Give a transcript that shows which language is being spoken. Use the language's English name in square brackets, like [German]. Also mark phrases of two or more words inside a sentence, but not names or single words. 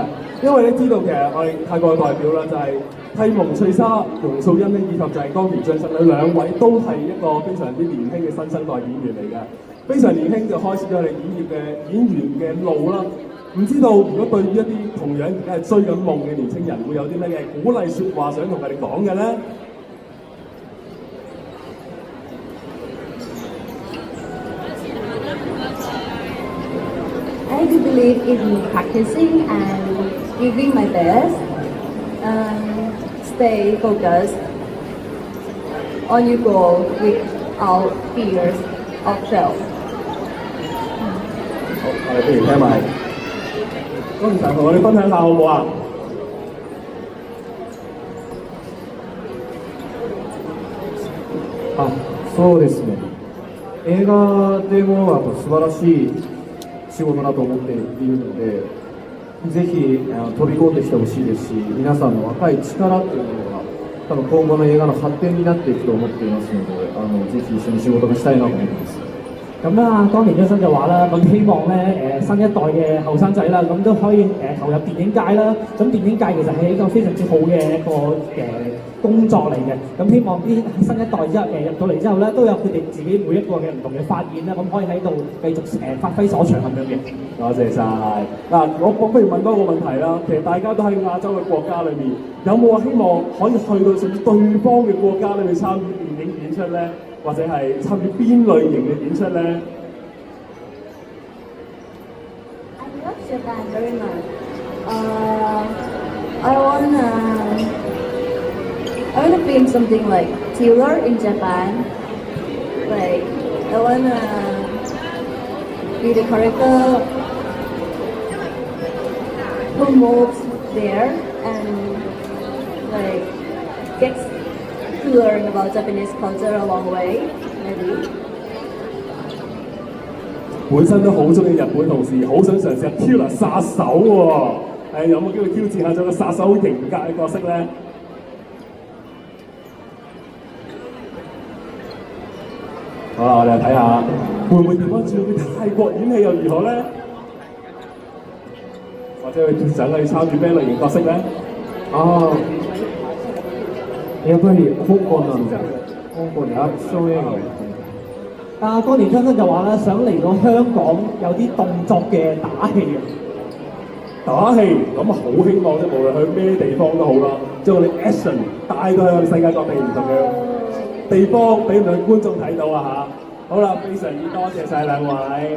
[Cantonese] 因為你知道其實我哋泰國嘅代表啦，就係剃毛翠沙容素欣咧，以及就係岡田將生咧，兩位都係一個非常之年輕嘅新生代演員嚟嘅，非常年輕就開始咗我哋演員嘅路啦。唔知道如果對於一啲同樣而家係追緊夢嘅年青人，會有啲咩嘅鼓勵説話想同佢哋講嘅咧？ [English] I do believe in practicing and giving my best. Stay focused on your goal without fears of fail. [Cantonese] 好，我哋不如聽埋剛才同我哋分享下好唔好啊？ [Japanese] あ、そうですね。映画でもやっぱ素晴らしい仕事だと思っているので、ぜひ飛び込んできてほしいですし、皆さんの若い力っていうものが多分今後の映画の発展になっていくと思っていますので、ぜひ一緒に仕事がしたいなと思ってます。 [Cantonese] 咁啦，當年張生就話啦，咁希望咧新一代嘅後生仔啦，咁都可以投入電影界啦。咁電影界其實係一個非常之好嘅一個工作嚟嘅。咁希望啲新一代之後入到嚟之後咧，都有佢哋自己每一個嘅唔同嘅發現啦，咁可以喺度繼續發揮所長咁樣嘅。多謝晒。嗱，我不如問多個問題啦。其實大家都喺亞洲嘅國家裏面，有冇話希望可以去到甚至對方嘅國家裏面參與電影演出咧？或者係參與邊類型嘅演出咧 [English] I love Japan very much. I wanna film something like thriller in Japan. Like I wanna be the character who moves there and like gets to learn about Japanese culture along the way, maybe. [Cantonese] 本身都好中意日本，同時好想嘗試下挑戰殺手喎、有冇機會挑戰下做個殺手型格嘅角色咧？好啦，我哋睇下會唔會調翻轉去泰國演戲又如何咧？或者佢想去參與咩類型角色咧？啊。 [Japanese] やっぱり香港なんじゃ、香港にアクション映画をやってみたい。 [Cantonese] 當年張生就話啦，想嚟到香港有啲動作嘅打戲嘅。打戲咁好希望啫，無論去咩地方都好啦，將我哋 action 帶到去我哋世界各地唔同嘅地方，俾唔同嘅觀眾睇到啊嚇！好啦，非常之多謝晒兩位。